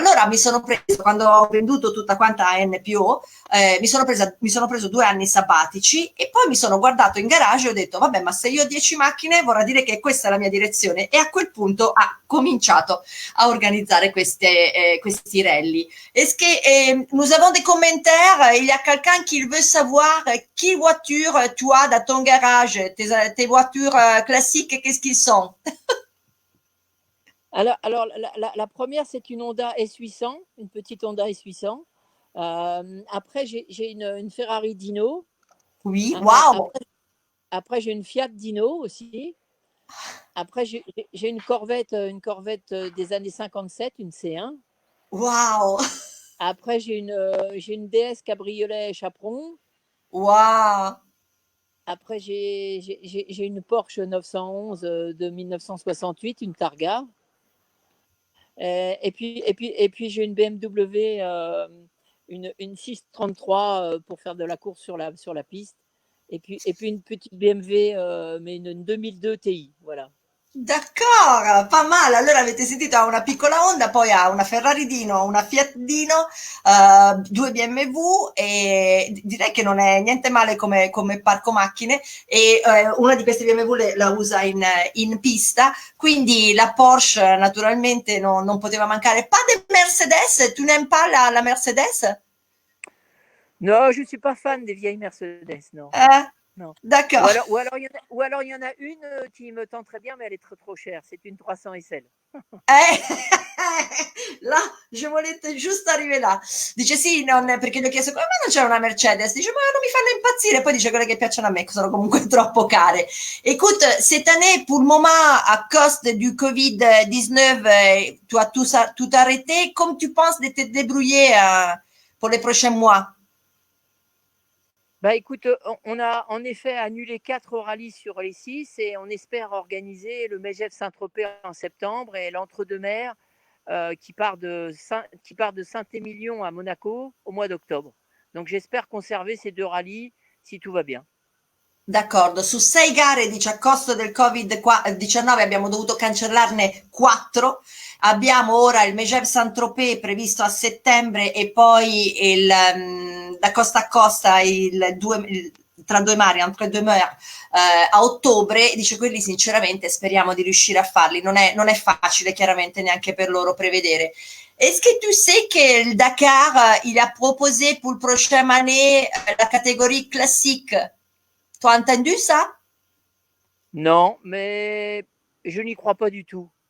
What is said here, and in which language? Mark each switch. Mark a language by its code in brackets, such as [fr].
[it] Allora mi sono preso, quando ho venduto tutta quanta a NPO, mi sono preso 2 anni sabbatici e poi mi sono guardato in garage e ho detto vabbè, ma se io ho 10 macchine vorrà dire che questa è la mia direzione, e a quel punto ha cominciato a organizzare questi rally. [fr] Est-ce que nous avons des commentaires? Il y a quelqu'un qui veut savoir quelle voiture tu as dans ton garage, tes voitures classiques, qu'est-ce qu'ils sont? Alors la première, c'est une Honda S800, une petite Honda S800. Après, j'ai une Ferrari Dino. Oui, wow! Après, j'ai une Fiat Dino aussi. Après, j'ai une Corvette des années 57, une C1. Wow! Après, j'ai une DS Cabriolet Chaperon. Wow! Après, j'ai une Porsche 911 de 1968, une Targa. Et puis j'ai une BMW une 633 pour faire de la course sur la piste. Et puis une petite BMW, mais une 2002 Ti. Voilà. [it] D'accordo, pas male. Allora avete sentito, ha una piccola Honda, poi ha una Ferrari Dino, una Fiat Dino, due BMW e direi che non è niente male come parco macchine e una di queste BMW la usa in pista, quindi la Porsche naturalmente non poteva mancare. [fr] Pas de Mercedes, tu n'aimes pas la Mercedes? Non, je ne suis pas fan des vieilles Mercedes, non. Eh, Non. d'accord. Ou alors il y en a une qui me tente très bien, mais elle est trop chère. C'est une 300 SL. Là, je voulais [it] giusto arrivare [fr] là. [it] Dice sì, perché gli ho chiesto come mai non c'è una Mercedes. Dice ma non mi fanno impazzire. Poi dice quelle che piacciono a me, che sono comunque troppo care. [fr] Écoute, cette année, pour le moment, à cause du Covid-19, tu as tout arrêté. Comme tu penses de te débrouiller pour les prochains mois? Bah écoute, on a en effet annulé 4 rallyes sur les 6 et on espère organiser le Megève Saint-Tropez en septembre et l'Entre-deux-Mers qui part de Saint-Émilion à Monaco au mois d'octobre. Donc j'espère conserver ces 2 rallyes si tout va bien. [it] D'accordo, su 6 gare dice a costo del Covid-19 abbiamo dovuto cancellarne 4. Abbiamo ora il Megève Saint-Tropez previsto a settembre e poi da costa a costa tra due mari, entre deux mers, a ottobre. Dice quelli sinceramente speriamo di riuscire a farli. Non è facile chiaramente neanche per loro prevedere. [fr] Est-ce que tu sais que le Dakar, il a proposé pour le prochaine année la catégorie classique? Tu as entendu ça? Non, mais je n'y crois pas du tout.